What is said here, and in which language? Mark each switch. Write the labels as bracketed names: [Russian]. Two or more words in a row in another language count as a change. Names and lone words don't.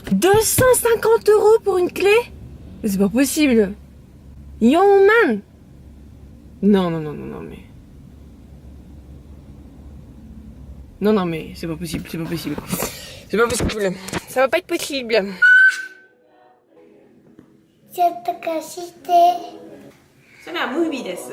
[French] 250 € pour une clé? C'est pas possible. [English] Yo man. [French] Non, non, non, non, non, mais... Non, non, mais c'est pas possible, c'est pas possible. C'est pas possible. Ça va pas être possible. [Japanese] ちょっと貸して。それはムービーです。